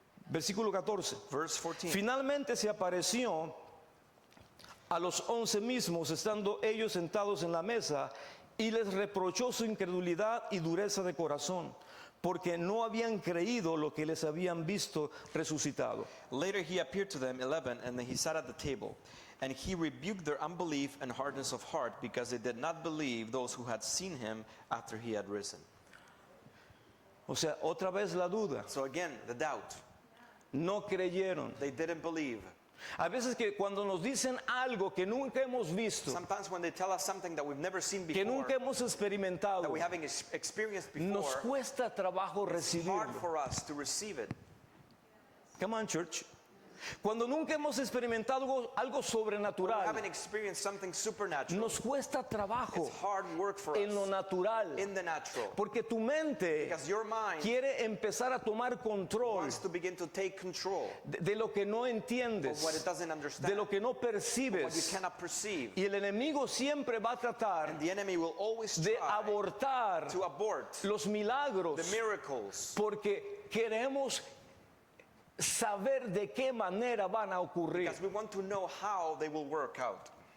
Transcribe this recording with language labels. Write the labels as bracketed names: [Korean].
[Spanish] Versículo 14. [English] Verse 14. [Spanish] Finalmente se apareció a los 11 mismos, estando ellos sentados en la mesa, y les reprochó su incredulidad y dureza de corazón, porque no habían creído lo que les habían visto resucitado. [English] Later he appeared to them 11, and then he sat at the table. And he rebuked their unbelief and hardness of heart, because they did not believe those who had seen him after he had risen. [Spanish] O sea, otra vez la duda. [English] So again, the doubt. [Spanish] No creyeron. [English] They didn't believe. [Spanish] A veces que cuando nos dicen algo que nunca hemos visto, [English] Sometimes when they tell us something that we've never seen [Spanish] que nunca hemos experimentado, [English] that we haven't experienced [Spanish] nos [English] before, [Spanish] cuesta trabajo [English] it's hard [Spanish] recibirlo. [English] for us to receive it. Come on, church. [Spanish] Cuando nunca hemos experimentado algo [English] When we [Spanish] sobrenatural, [English] haven't experienced something supernatural, [Spanish] nos cuesta trabajo [English] it's hard work for [Spanish] en lo [English] us [Spanish] natural, [English] in the natural. [Spanish] porque tu mente [English] Because your mind [Spanish] quiere empezar a tomar control [English] wants to begin to take control [Spanish] de lo que no [English] of [Spanish] entiendes, [English] what it doesn't [Spanish] de [English] understand, [Spanish] lo que no [English] what you [Spanish] percibes. [English] cannot perceive. [Spanish] Y el enemigo siempre va a tratar [English] And the enemy will always [Spanish] de [English] try [Spanish] abortar [English] to abort [Spanish] los milagros, [English] the miracles [Spanish] porque queremos saber de qué manera van a ocurrir. [English] because we want to know how they will work out.